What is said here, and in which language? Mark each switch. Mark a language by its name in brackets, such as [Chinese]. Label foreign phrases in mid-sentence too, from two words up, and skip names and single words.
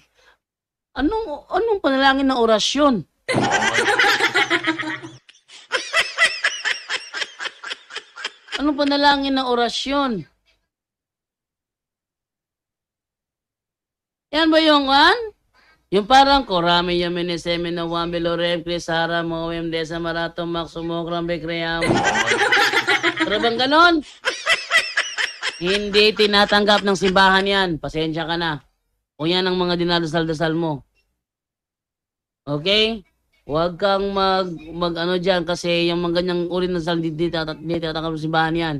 [Filipino] Anong panalangin na orasyon? Anong panalangin na orasyon? Yan ba yung yung parang Korami Yamene Semen na Wambelo Rem Krisara Moem Desa Marato Max Sumokram Bekreyam. Pero bang ganon? Hindi tinatanggap ng simbahan yan. Pasensya ka na. O yan ang mga dinadasal-dasal mo. Okay? Huwag kang mag dyan kasi yung mga ganyang uri ng dasal hindi tinatanggap ng simbahan yan.